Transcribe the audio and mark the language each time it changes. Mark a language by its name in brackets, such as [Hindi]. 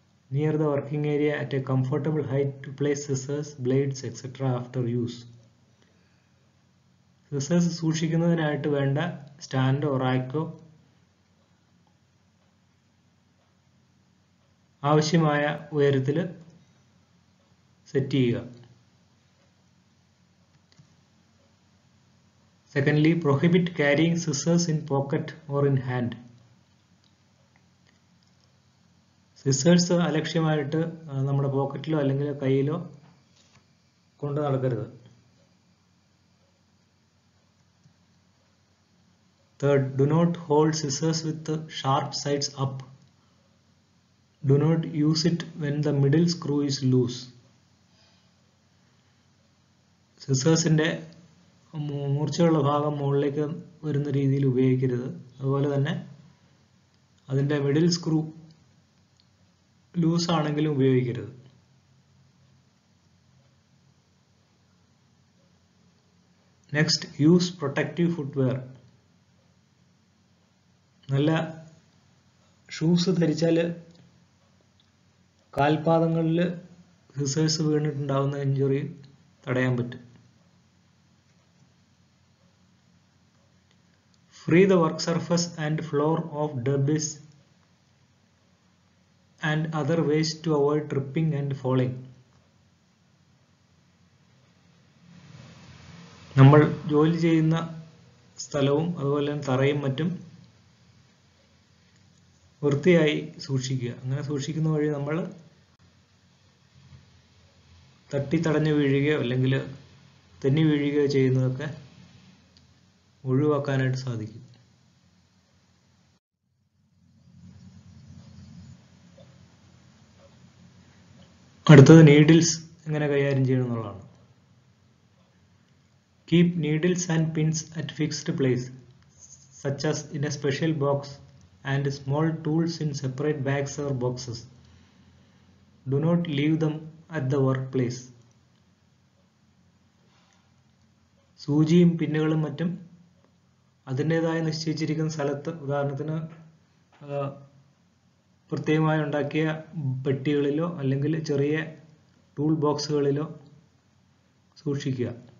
[English] near the working area at a comfortable height to place scissors, blades etc. after use. [Malayalam] Scissors സൂക്ഷിക്കുന്നതിനായിട്ട് വേണ്ട സ്റ്റാൻഡോ റാക്കോ ആവശ്യമായ ഉയരത്തിൽ set ചെയ്യുക. [English] Secondly, prohibit carrying scissors in pocket or in hand. [Malayalam] Scissors അലക്ഷ്യമായിട്ട് നമ്മുടെ പോക്കറ്റിലോ അല്ലെങ്കിൽ കയ്യിലോ കൊണ്ട് നടക്കരുത്. [English] Third, do not hold scissors with the sharp sides up. Do not use it when the middle screw is loose. [Malayalam] സിസേഴ്സിന്റെ മൂർച്ചയുള്ള ഭാഗം മുകളിലേക്ക് വരുന്ന രീതിയിൽ ഉപയോഗിക്കരുത്. അതുപോലെ തന്നെ അതിന്റെ മിഡിൽ സ്ക്രൂ ലൂസ് ആണെങ്കിലും ഉപയോഗിക്കരുത്. [English] Next, use protective footwear. [Malayalam] നല്ല ഷൂസ് ധരിച്ചാൽ കാൽപാദങ്ങളിൽ സിസേഴ്സ് വീണിട്ടുണ്ടാവുന്ന ഇഞ്ചുറി തടയാൻ പറ്റും. [English] Free the work surface and floor of debris and other ways to avoid tripping and falling. [Malayalam] നമ്മൾ ജോലി ചെയ്യുന്ന സ്ഥലവും അതുപോലെ തന്നെ തറയും മറ്റും വൃത്തിയായി സൂക്ഷിക്കുക. അങ്ങനെ സൂക്ഷിക്കുന്ന വഴി നമ്മൾ തടഞ്ഞു വീഴുകയോ അല്ലെങ്കിൽ തെന്നി വീഴുകയോ ചെയ്യുന്നതൊക്കെ ഒഴിവാക്കാനായിട്ട് സാധിക്കും. അടുത്തത് നീഡിൽസ് എങ്ങനെ കൈകാര്യം ചെയ്യണം എന്നുള്ളതാണ്. [English] Keep needles and pins at fixed place, such as in a special box, and small tools in separate bags or boxes. Do not leave them at the workplace. [Malayalam] സൂചിയും പിന്നുകളും മറ്റും അതിൻ്റെതായ നിശ്ചയിച്ചിരിക്കുന്ന സ്ഥലത്ത്, ഉദാഹരണത്തിന് പ്രത്യേകമായി ഉണ്ടാക്കിയ പെട്ടികളിലോ അല്ലെങ്കിൽ ചെറിയ ടൂൾ ബോക്സുകളിലോ സൂക്ഷിക്കുക.